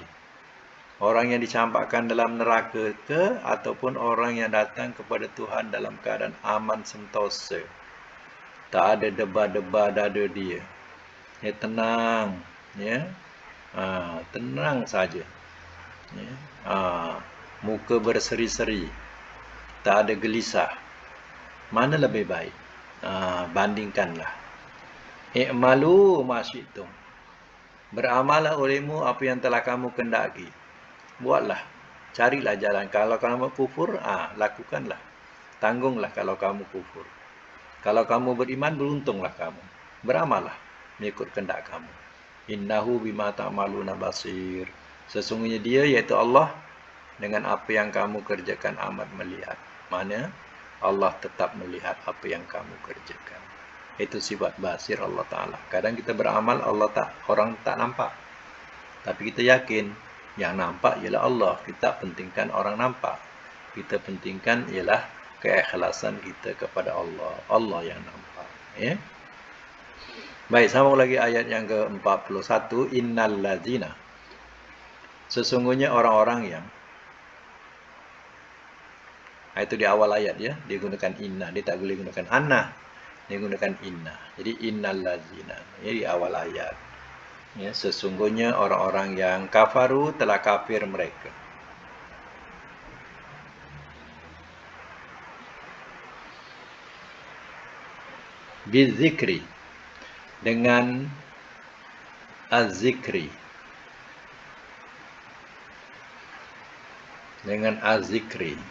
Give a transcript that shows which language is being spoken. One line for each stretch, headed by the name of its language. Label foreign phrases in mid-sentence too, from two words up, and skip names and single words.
Malay: Orang yang dicampakkan dalam neraka ke, ataupun orang yang datang kepada Tuhan dalam keadaan aman sentosa, tak ada debar-debar dada dia, Ya, tenang, ya. Tenang saja. Ya. Muka berseri-seri, tak ada gelisah. Mana lebih baik? Bandingkanlah.
Arabic: اعملوا ما شئتم.
Malay: Beramallah olehmu apa yang telah kamu kendaki. Buatlah. Carilah jalan. Kalau kamu kufur, lakukanlah. Tanggunglah kalau kamu kufur. Kalau kamu beriman, beruntunglah kamu. Beramallah mengikut kehendak kamu.
Arabic: إنه بما تعملون بصير.
Malay: Sesungguhnya dia, yaitu Allah, dengan apa yang kamu kerjakan amat melihat. Mana Allah tetap melihat apa yang kamu kerjakan. Itu sifat basir Allah Ta'ala. Kadang kita beramal, orang tak nampak. Tapi kita yakin, yang nampak ialah Allah. Kita pentingkan orang nampak. Kita pentingkan ialah keikhlasan kita kepada Allah. Allah yang nampak. Ya? Baik, sambung lagi ayat yang ke-41.
Arabic: إن الذين.
Malay: Sesungguhnya orang-orang yang, itu di awal ayat ya, dia gunakan inna, dia tak boleh gunakan anna, dia gunakan inna. Jadi
Arabic: إن الذين,
Malay: ya, di awal ayat. Ya, sesungguhnya orang-orang yang kafaru, telah kafir mereka. Bizikri, dengan az-zikri, dengan az-zikri.